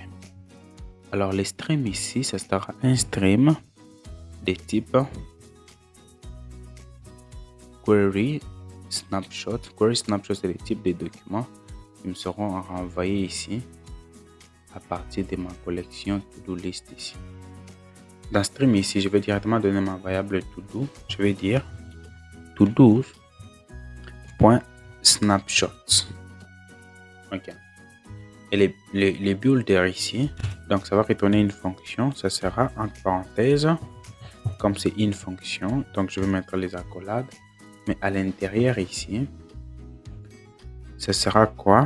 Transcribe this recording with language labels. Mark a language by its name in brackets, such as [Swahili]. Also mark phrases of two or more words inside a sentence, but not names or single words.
[French] Alors, les streams ici, ça sera un stream de type [English] query snapshot. Query snapshot, [French] c'est le type de documents qui me seront renvoyés ici à partir de ma collection [English] to-do list [French] ici. Dans stream ici, je vais directement donner ma variable to-do. Je vais dire to-do.snapshots. OK. Et les builders ici, donc ça va retourner une fonction. Ça sera entre parenthèses, comme c'est une fonction. Donc je vais mettre les accolades. Mais à l'intérieur ici, ça sera quoi?